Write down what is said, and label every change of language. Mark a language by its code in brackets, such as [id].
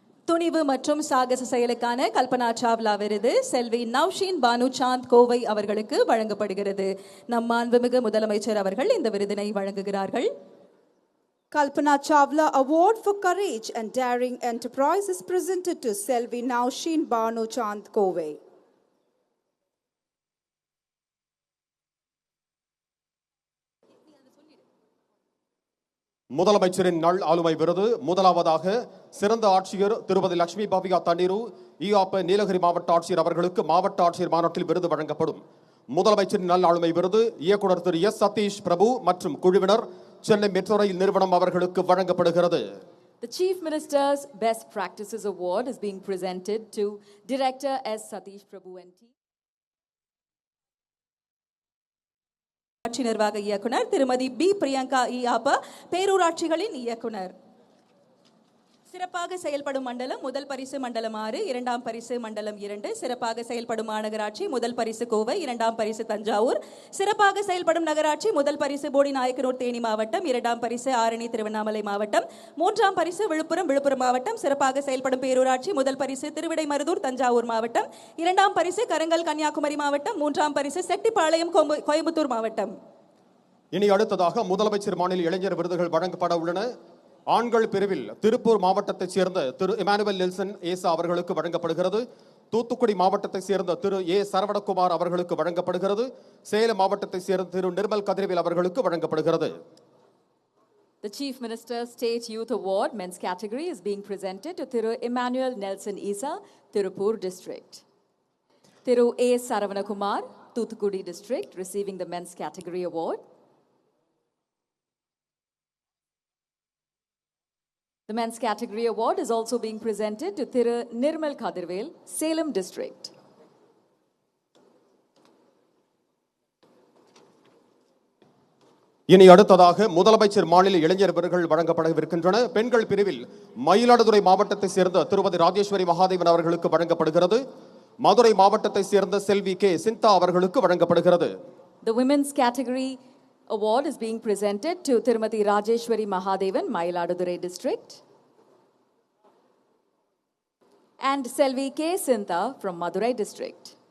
[ta] துணிவு மற்றும் சாகச செயலுக்கான கல்பனா சாவ்லா விருது செல்வி நவ்ஷீன் பானு சாந்த் கோவை அவர்களுக்கு வழங்கப்படுகிறது. நம் மாண்புமிகு முதலமைச்சர் அவர்கள் இந்த விருதினை வழங்குகிறார்கள். [en] Kalpana Chawla Award for Courage and Daring Enterprise is presented to Selvi Navsheen Banu Chand Kove. [ta] முதலமைச்சரின் நல் ஆளுமை விருது முதலாவதாக சிறந்த ஆட்சியர் திருமதி லட்சுமி பவ்யா தண்ணீரு ஈயாப்ப நீலகிரி மாவட்ட ஆட்சியர் அவர்களுக்கு மாவட்ட ஆட்சியர் மாநாட்டில் விருது வழங்கப்படும். முதலமைச்சரின் நல் ஆளுமை விருது இயக்குனர் திரு எஸ் சதீஷ் பிரபு மற்றும் குழுவினர் சென்னை மெட்ரோ ரயில் நிறுவனம் அவர்களுக்கு வழங்கப்படுகிறது. [en] The Chief Minister's Best Practices Award is being presented to Director S. Satish Prabhu and team. [ta] ஆட்சி நிர்வாக இயக்குனர் திருமதி பி பிரியங்கா ஈயாப்ப பேரூராட்சிகளின் இயக்குனர். சிறப்பாக செயல்படும் மண்டலம் முதல் பரிசு மண்டலம் 6, இரண்டாம் பரிசு மண்டலம் 2. சிறப்பாக செயல்படும் மாநகராட்சி முதல் பரிசு கோவை, இரண்டாம் பரிசு தஞ்சாவூர். சிறப்பாக செயல்படும் நகராட்சி முதல் பரிசு போடிநாயக்கனூர் தேனி மாவட்டம், இரண்டாம் பரிசு ஆரணி திருவண்ணாமலை மாவட்டம், மூன்றாம் பரிசு விழுப்புரம் மாவட்டம். சிறப்பாக செயல்படும் பேரூராட்சி முதல் பரிசு திருவிடைமருதூர் தஞ்சாவூர் மாவட்டம், இரண்டாம் பரிசு கரங்கல் கன்னியாகுமரி மாவட்டம், மூன்றாம் பரிசு செட்டிப்பாளையம் கோயம்புத்தூர் மாவட்டம். இனி அடுத்ததாக முதலமைச்சர் மாநில இளைஞர் விருதுகள் வழங்கப்பட உள்ளன. ஆண்கள் பிரிவில் திருப்பூர் மாவட்டத்தைச் சேர்ந்த திரு இமானுவேல் நெல்சன் ஏசா அவர்களுக்கு வழங்கப்படுகிறது. தூத்துக்குடி மாவட்டத்தைச் சேர்ந்த திரு ஏ சரவணகுமார் அவர்களுக்கு வழங்கப்படுகிறது. சேலம் மாவட்டத்தைச் சேர்ந்த திரு நிர்மல் கதிரவேல் அவர்களுக்கு வழங்கப்படுகிறது. [en] The Chief Minister State Youth Award men's category is being presented to Thiru Emmanuel Nelson Isa, Tirupur District. Thiru A. Saravanakumar, Toothukudi District, receiving the men's category award. The men's category award is also being presented to Thiru Nirmal Kadirvel, Salem District. [ta] இனி அடுத்ததாக முதலமைச்சர் மாநில இளைஞர் விருதுகள் வழங்கப்படவிருக்கின்றன. பெண்கள் பிரிவில் மயிலாடுதுறை மாவட்டத்தைச் சேர்ந்த திருமதி ராஜேஸ்வரி மகாதேவன் அவர்களுக்கு வழங்கப்படுகிறது. மதுரை மாவட்டத்தைச் சேர்ந்த செல்வி கே சிந்தா அவர்களுக்கு வழங்கப்படுகிறது. [en] The women's category award is being presented to Tirumati Rajeshwari Mahadevan, Mayiladuthurai District, and Selvi K. Sintha from Madurai District.